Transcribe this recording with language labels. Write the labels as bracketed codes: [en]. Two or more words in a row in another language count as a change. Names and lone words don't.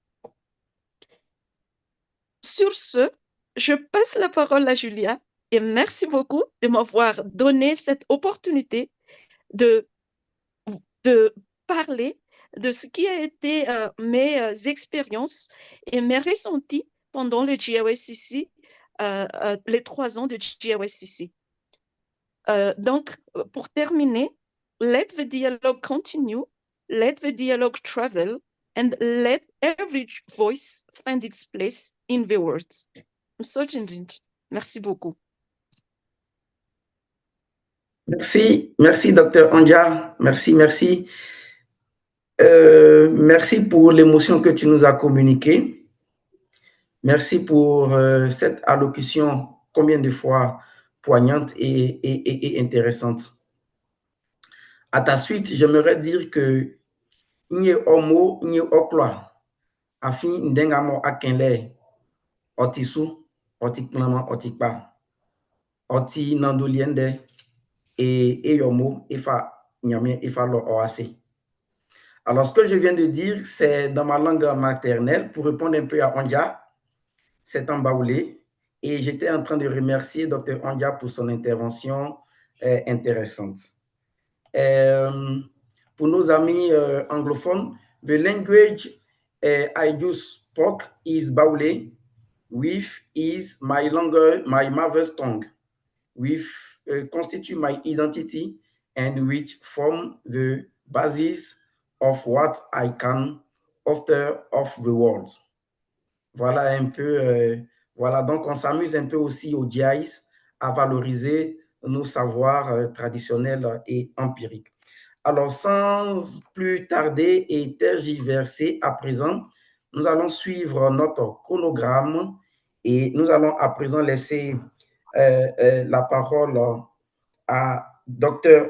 [fr] Sur ce, je passe la parole à Julia et merci beaucoup de m'avoir donné cette opportunité de parler de ce qui a été mes expériences et mes ressentis pendant le GIYSCC, les 3 ans de GIYSCC. Donc, pour terminer, [en] let the dialogue continue, let the dialogue travel, and let every voice find its place in the world. [fr] Msojendinji. Merci beaucoup. Merci, docteur Andia. Merci. Merci pour l'émotion que tu nous as communiquée. Merci pour cette allocution combien de fois poignante et intéressante. À ta suite, j'aimerais dire que [bci] nye omo nye okloa afi ndengamo akenle otisu otikplama otikpa oti nandoliende [fr] et [bci] eyomo ifa nyame ifa lo oase. [fr] Alors, ce que je viens de dire, c'est dans ma langue maternelle pour répondre un peu à Ondia, c'est en baoulé. Et j'étais en train de remercier Dr. Ondia pour son intervention intéressante. Pour nos amis anglophones, [en] the language I just spoke is baoulé, which is my mother's tongue, which constitute my identity and which form the basis of what I can offer of the world. [fr] Voilà un peu, voilà, donc on s'amuse un peu aussi au GIYS à valoriser nos savoirs traditionnels et empiriques. Alors, sans plus tarder et tergiverser à présent, nous allons suivre notre chronogramme et nous allons à présent laisser la parole à Dr.